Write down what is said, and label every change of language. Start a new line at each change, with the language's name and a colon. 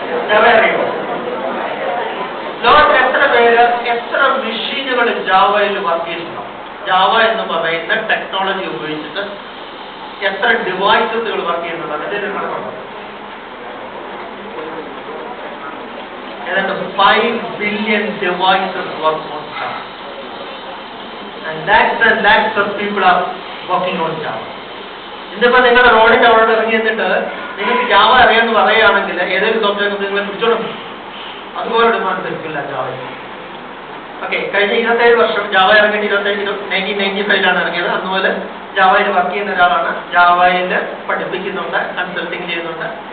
Malayalam: Java അറിയാമോ? ലോകത്തിൽ എത്ര പേര് എത്ര മെഷീനുകൾ ജാവയിൽ വർക്ക് ചെയ്യുന്നുണ്ടോ? ജാവ എന്ന് പറയുന്ന ടെക്നോളജി ഉപയോഗിച്ചിട്ട് എത്ര ഡിവൈസസുകൾ വർക്ക് ചെയ്യുന്നുണ്ട്? അതിന്റെ ഒരു കണക്കുണ്ടോ? ഏതാണ്ട്
English: 5 billion devices work on Java. And lakhs of people are working on Java.
Malayalam: ഇന്നിപ്പോ നിങ്ങളുടെ റോഡിന്റെ അവിടെ ഇറങ്ങി എന്നിട്ട് നിങ്ങൾക്ക് ജാവ അറിയാമെന്ന് പറയുകയാണെങ്കിൽ ഏതെങ്കിലും സോഫ്റ്റ്വെയർ നിങ്ങളെ പിടിച്ചോളും. അതുപോലെ ഡിമാൻഡ് ലഭിക്കില്ല ജാവ. ഓക്കെ, കഴിഞ്ഞ 27 വർഷം ജാവ ഇറങ്ങിയിട്ട് 1995 ഇറങ്ങിയത്. അതുപോലെ ജാവയിൽ വർക്ക് ചെയ്യുന്ന ഒരാളാണ്. ജാവയിൽ പഠിപ്പിക്കുന്നുണ്ട്, കൺസൾട്ടിങ് ചെയ്യുന്നുണ്ട്.